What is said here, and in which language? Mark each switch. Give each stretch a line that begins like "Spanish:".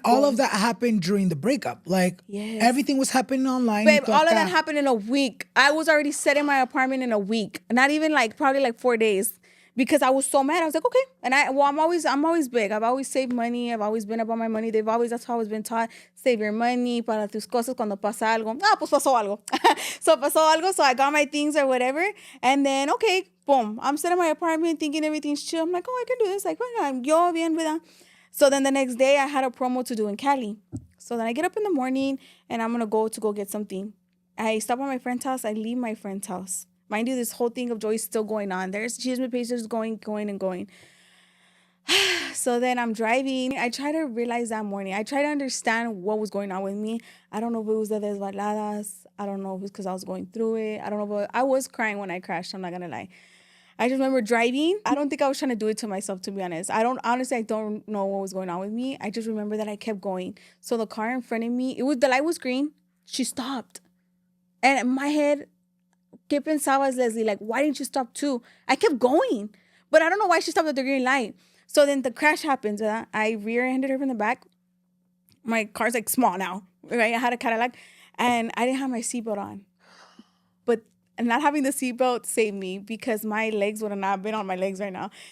English: all of that happened during the breakup. Like, everything was happening online. Babe, all of that happened in a week. I was already set in my apartment in a week. Not even like, probably like 4 days. Because I was so mad. I was like, okay. And I'm always big. I've always saved money. I've always been about my money. That's how I was been taught.
Spanish: Save your money para tus cosas cuando pasa algo. Pues pasó algo. So pasó algo.
English: So I got my things or whatever. And then, okay, boom. I'm sitting in my apartment thinking everything's chill. I'm like, oh, I can do this.
Spanish: Like, bueno, yo bien, ¿verdad?
English: So then the next day I had a promo to do in Cali. So then I get up in the morning and I'm going to go get something. I stop at my friend's house. I leave my friend's house. Mind you, this whole thing of Joy is still going on. There's CHISME pages going. So then I'm driving. I try to realize that morning. I try to understand what was going on with me. I don't know if it was the desveladas. I don't know if it was because I was going through it. I don't know if I was crying when I crashed. I'm not going to lie. I just remember driving. I don't think I was trying to do it to myself, to be honest. I don't know what was going on with me. I just remember that I kept going. So the car in front of me, the light was green. She stopped. And in my head, ¿qué pensabas, Leslie? Like, why didn't you stop too? I kept going. But I don't know why she stopped at the green light. So then the crash happens. I rear-ended her from the back. My car's like small now, right? I had a Karlette. And I didn't have my seatbelt on. But not having the seatbelt saved me because my legs would have not been on my legs right now.